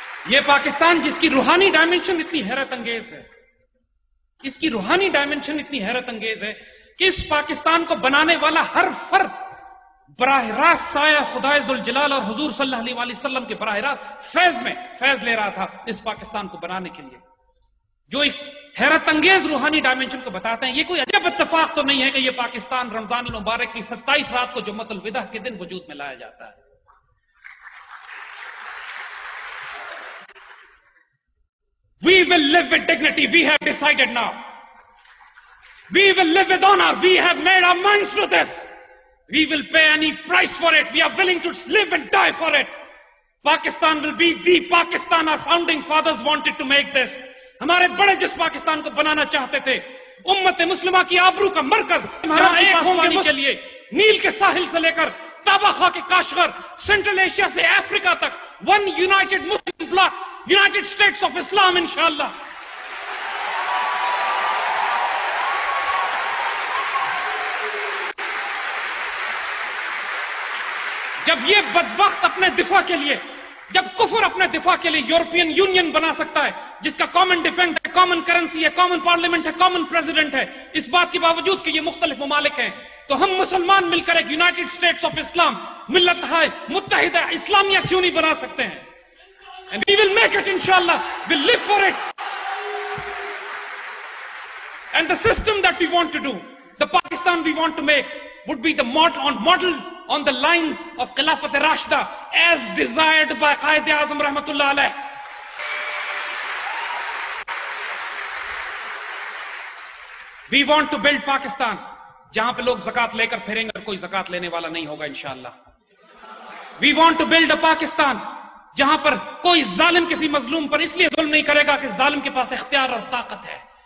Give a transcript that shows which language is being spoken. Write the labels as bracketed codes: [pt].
[ur] یہ پاکستان جس کی روحانی ڈائمنشن اتنی حیرت انگیز ہے، اس کی روحانی ڈائمنشن اتنی حیرت انگیز ہے کہ اس پاکستان کو بنانے والا ہر فرد براہ راست سایہ خدائے ذوالجلال اور حضور صلی اللہ علیہ وسلم کے براہ راست فیض لے رہا تھا اس پاکستان کو بنانے کے لیے. جو اس حیرت انگیز روحانی ڈائمنشن کو بتاتے ہیں، یہ کوئی عجب اتفاق تو نہیں ہے کہ یہ پاکستان رمضان المبارک کی 27 رات کو جمعۃ الوداع کے دن وجود میں لایا جاتا ہے. [en] We will live with dignity. We have decided now. We will live with honor. We have made our minds to this. We will pay any price for it. We are willing to live and die for it. Pakistan will be the Pakistan our founding fathers wanted to make this. [ur] ہمارے بڑے جس پاکستان کو بنانا چاہتے تھے، امت مسلمہ کی آبرو کا مرکز، جہاں ایک ہوں گے کے لیے نیل کے ساحل سے لے کر تابخا کے کاشغر، سینٹرل ایشیا سے افریقہ تک، one United Muslim block, United States of اسلام انشاءاللہ. جب یہ بدبخت اپنے دفاع کے لیے، جب کفر اپنے دفاع کے لیے یورپین یونین بنا سکتا ہے جس کا کامن ڈیفنس ہے، کامن کرنسی ہے، کامن پارلیمنٹ ہے، کامن پریزیڈنٹ ہے، اس بات کے باوجود کہ یہ مختلف ممالک ہیں، تو ہم مسلمان مل کر ایک یونائٹڈ اسٹیٹس آف اسلام، ملت ہے متحدہ اسلامیہ کیوں نہیں بنا سکتے ہیں؟ [en] And we will make it inshallah. We'll live for it. And the system that we want to do, the Pakistan we want to make, would be the model on the lines of Khilafat Rashida as desired by Qaid-e-Azam Rahmatullah alayh. We want to build Pakistan [ur] جہاں پہ لوگ زکات لے کر پھریں گے اور کوئی زکات لینے والا نہیں ہوگا انشاءاللہ. [en] We want to build a Pakistan [ur] جہاں پر کوئی ظالم کسی مظلوم پر اس لیے ظلم نہیں کرے گا کہ ظالم کے پاس اختیار اور طاقت ہے.